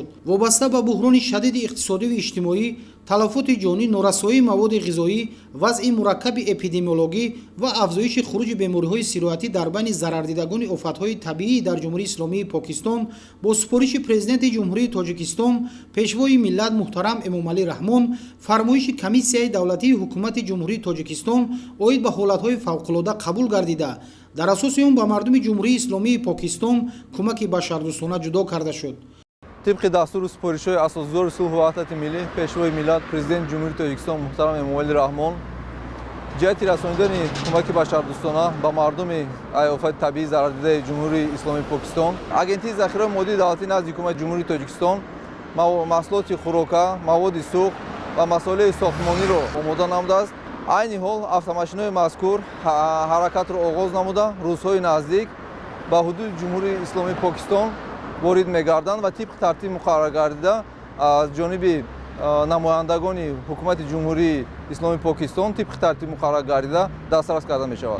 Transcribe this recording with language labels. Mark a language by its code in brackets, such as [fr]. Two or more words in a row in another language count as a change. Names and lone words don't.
[tg] Вобаста ба буҳрони шадиди иқтисодиву иҷтимоӣ, талафоти ҷонӣ, норасоии маводи ғизоӣ, вазъи мураккаби эпидемиологӣ ва афзоиши хуруҷи бемориҳои сироятӣ дар байни зарардидагони офатҳои табиӣ дар ҷумҳурии исломии покистон бо супориши президенти ҷумҳурии тоҷикистон пешвои миллат муҳтарам эмомалӣ раҳмон фармоиши комиссияи давлатии ҳукумати ҷумҳурии тоҷикистон оид ба ҳолатҳои фавқулода қабул гардида дар асоси он ба мардуми ҷумҳурии исломии покистон кӯмаки башардӯстона ҷудо карда шуд. [fa] طبق دستور سپارش‌های اساسگذار صلح و وحدت ملی پیشوای ملت پرزیدنت جمهوری تاجیکستان محترم امامعلی رحمان جهت رساندن کمک بشردوستانه به مردم آفات طبیعی ضرردیده جمهوری اسلامی پاکستان اجنسی ذخیره مادی دولتی نزد حکومت جمهوری تاجیکستان محصولات خوراکه، مواد سوخت و مسائل ساختمانی را آماده نموده است. عین حال [tg] автомашинҳои мазкур ҳаракатро оғоз намуда рӯзҳои наздик ба ҳудуди ҷумҳурии исломии покистон ворид мегарданд ва тибқи тартиб муқаррар гардида аз ҷониби намояндагони ҳукумати ҷумҳурии исломии покистон тибқи тартиб муқаррар гардида дастрас карда мешавад.